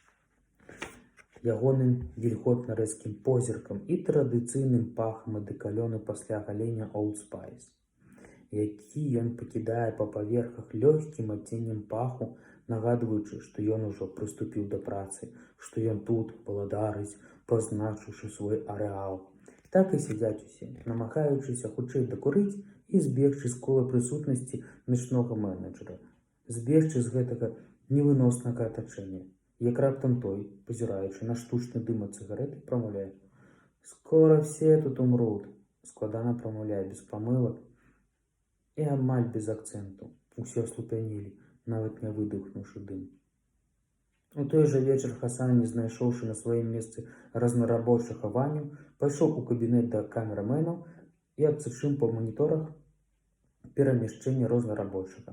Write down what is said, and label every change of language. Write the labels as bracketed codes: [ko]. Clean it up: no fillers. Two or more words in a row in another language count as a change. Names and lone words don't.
[be] Ягоным вільготна рэзкім позіркам і традыцыйным пахам адэкалёну пасля галення Old Spice, які ён пакідае па паверхах лёгкім адценнем паху, нагадваючы, што ён ужо прыступіў да працы, што ён тут валадарыць, пазначыўшы свой арэал. Так і сядзяць усе, намагаючыся хутчэй дакурыць і збегчы з кола прысутнасці начнога менеджера, збегчы з гэтага невыноснага атачэння. Як раптам той, пазіраючы на штучны дым ад цыгарэты, прамаўляе: [ru] «Скоро все тут умрут», [be] складана прамаўляе без памылак і амаль без акцэнту. Усе аслупянелі, нават не выдыхнуўшы дым. У той жа вечар Хасан, не знайшоўшы на сваім месцы разнарабочага Ваню, пайшоў у кабінет да камерамэнаў і адсачыў па маніторах перамяшчэнне рознарабочага.